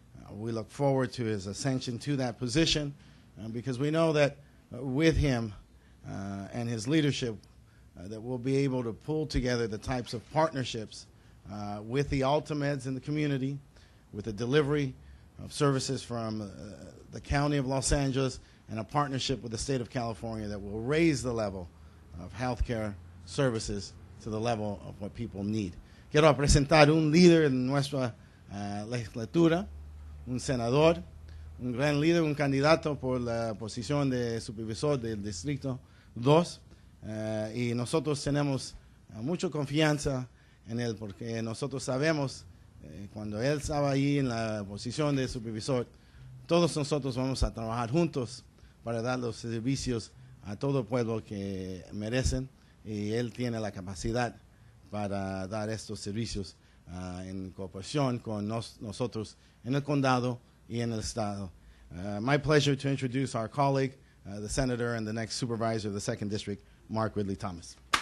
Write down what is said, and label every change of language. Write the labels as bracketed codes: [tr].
[en] We look forward to his ascension to that position because we know that with him and his leadership that we'll be able to pull together the types of partnerships with the Altameds in the community, with the delivery of services from the County of Los Angeles, and a partnership with the State of California that will raise the level of healthcare services to the level of what people need. [es] Quiero presentar un líder en nuestra legislatura, un senador, un gran líder, un candidato por la posición de supervisor del Distrito 2. Y nosotros tenemos mucha confianza en él porque nosotros sabemos cuando él estaba ahí en la posición de supervisor, todos nosotros vamos a trabajar juntos para dar los servicios a todo el pueblo que merecen y él tiene la capacidad para dar estos servicios en cooperación con nosotros en el condado y en el estado. [en] My pleasure to introduce our colleague, the senator and the next supervisor of the 2nd District, Mark Ridley Thomas.